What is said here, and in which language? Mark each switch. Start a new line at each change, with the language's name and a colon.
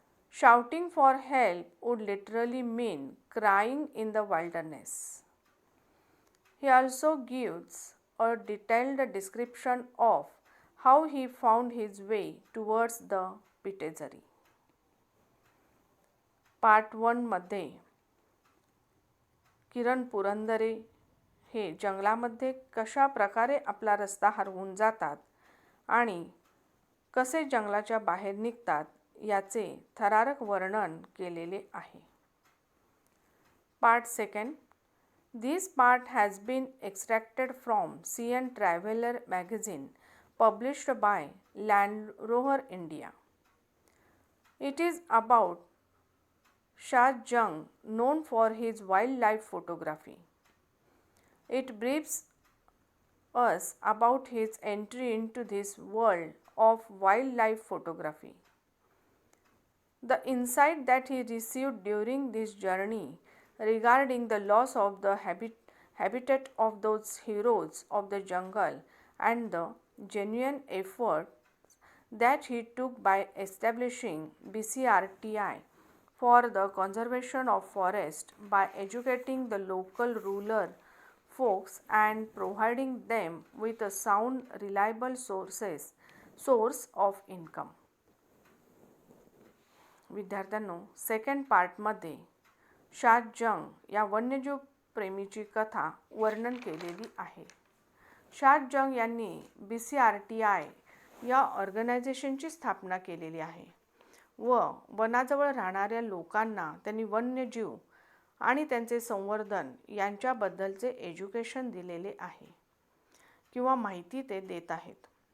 English: Shouting for help would literally mean crying in the wilderness. He also gives a detailed description of how he found his way towards the पिटेझरी.
Marathi: Part 1 मध्ये किरण पुरंदरे हे जंगलामध्ये कशा प्रकारे आपला रस्ता हरवून जातात आणि कसे जंगलाच्या बाहेर निघतात याचे थरारक वर्णन केलेले आहे.
English: Part 2. This part has been extracted from CN Traveler magazine published by Land Rover India. It is about Shah Jung, known for his wildlife photography. It briefs us about his entry into this world of wildlife photography. The insight that he received during this journey regarding the loss of the habitat of those heroes of the jungle and the genuine efforts that he took by establishing BCRTI for the conservation of forest by educating the local rural folks and providing them with a sound, reliable source of income.
Marathi: विद्यार्थ्यांनो, second पार्टमध्ये शाह जंग या वन्यजीव प्रेमीची कथा वर्णन केलेली आहे. शाह जंग यांनी BCRTI या ऑर्गनायझेशनची स्थापना केलेली आहे व वनाजवळ राहणाऱ्या लोकांना त्यांनी वन्यजीव आणि त्यांचे संवर्धन यांच्याबद्दलचे एज्युकेशन दिलेले आहे किंवा माहिती ते देत आहेत.